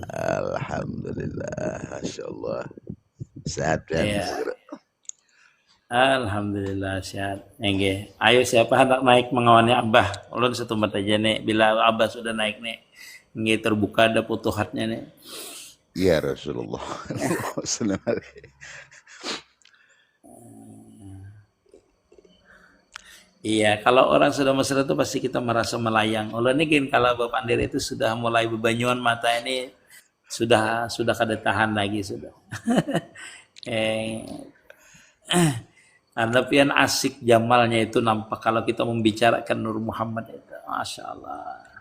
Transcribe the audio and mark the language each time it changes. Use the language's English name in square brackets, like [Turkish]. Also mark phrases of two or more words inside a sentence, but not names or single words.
[Arabic] الحمد لله، ما شاء الله. [Indonesian] Sehat kan? Ya. Alhamdulillah sehat. [Banjar] Ayo siapa hendak naik mengawani Abah? Ulun setumbat aja nih. Bila Abah sudah naik nih, Nggih terbuka ada futuhatnya nih. [Arabic] يا رسول الله. صلى الله عليه. [Indonesian] Iya, kalau orang sudah mesra itu pasti kita merasa melayang. [Banjar] Ulun ini kalau Bapak Andir itu sudah mulai bebanyuan mata ini sudah kada tahan lagi sudah. [Indonesian] eh, tapi yang asik jamalnya itu nampak kalau kita membicarakan Nur Muhammad itu, masya Allah.